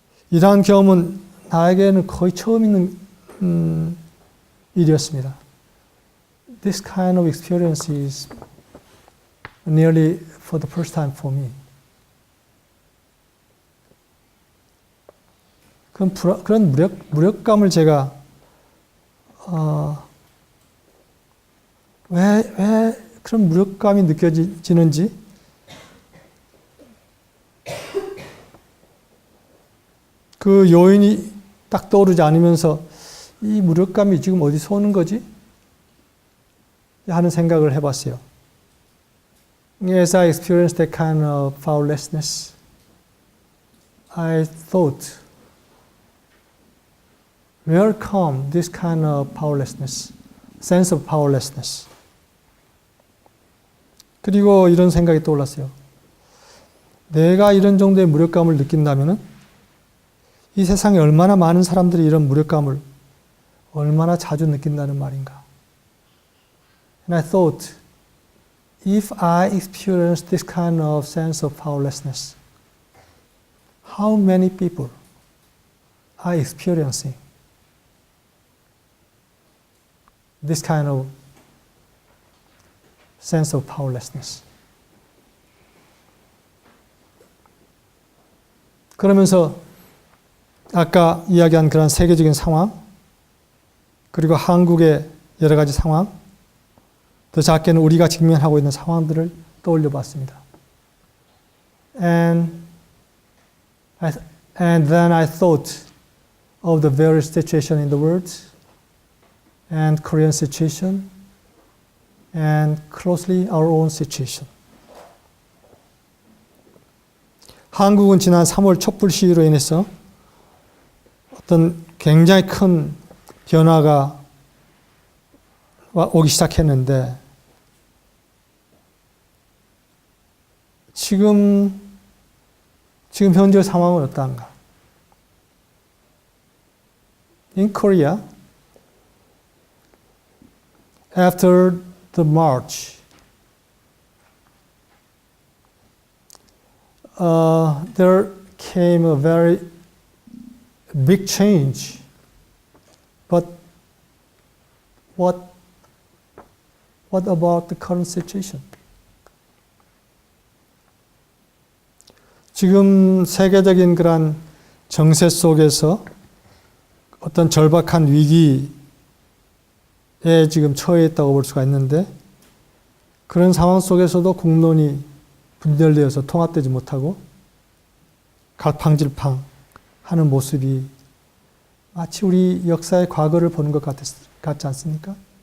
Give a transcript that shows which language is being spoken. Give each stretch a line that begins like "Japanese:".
Korean: 이러한 경험은 나에게는 거의 처음 있는 일이었습니다.
English: This kind of experience is nearly for the first time for me.
Korean: 그런 무력감을 제가 왜 그런 무력감이 느껴지는지 그 요인이 딱 떠오르지 않으면서 이 무력감이 지금 어디서 오는 거지? 하는 생각을 해봤어요.
English: As I experienced that kind of powerlessness, I thought, where come this kind of powerlessness, sense of powerlessness?
Korean: 그리고 이런 생각이 떠올랐어요. 내가 이런 정도의 무력감을 느낀다면은 이 세상에 얼마나 많은 사람들이 이런 무력감을 얼마나 자주 느낀다는 말인가.
English: And I thought, if I experience this kind of sense of powerlessness, how many people are experiencing this kind of sense of powerlessness?
Korean: 그러면서 아까 이야기한 그런 세계적인 상황, 그리고 한국의 여러 가지 상황, 더 작게는 우리가 직면하고 있는 상황들을 떠올려 봤습니다.
English: And then I thought of the various situations in the world, and Korean situation, and closely our own situation.
Korean: 한국은 지난 3월 촛불 시위로 인해서 어떤 굉장히 큰 변화가 오기 시작했는데 지금 현재 상황은 어떤가?
English: In Korea, after the march, there came a very big change. But what about the current situation?
Korean: 지금 세계적인 그런 정세 속에서 어떤 절박한 위기에 지금 처해 있다고 볼 수가 있는데 그런 상황 속에서도 국론이 분열되어서 통합되지 못하고 갈팡질팡 하는 모습이 마치 우리 역사의 과거를 보는 것 같지 않습니까?